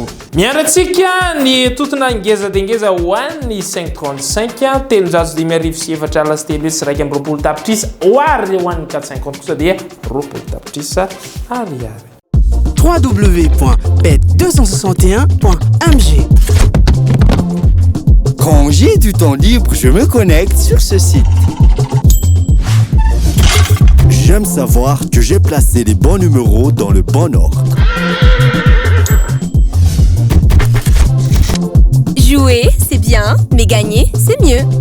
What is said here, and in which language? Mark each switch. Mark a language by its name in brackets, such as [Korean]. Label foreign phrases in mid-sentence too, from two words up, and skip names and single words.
[Malagasy] Miandratsika ny totona ngeza dia ngeza ho an'ny 535 telonjato dimy arivo sy efatra alasy telo sy raiky amby roapolo tapitrisa ho ary ho an'ny 450 kosa dia roapolo tapitrisa ariary. www.bet261.mg. [French] Quand j'ai du temps libre, je me connecte sur ce site. J'aime savoir que j'ai placé les bons numéros dans le bon ordre. Jouer, c'est bien, mais gagner, c'est mieux.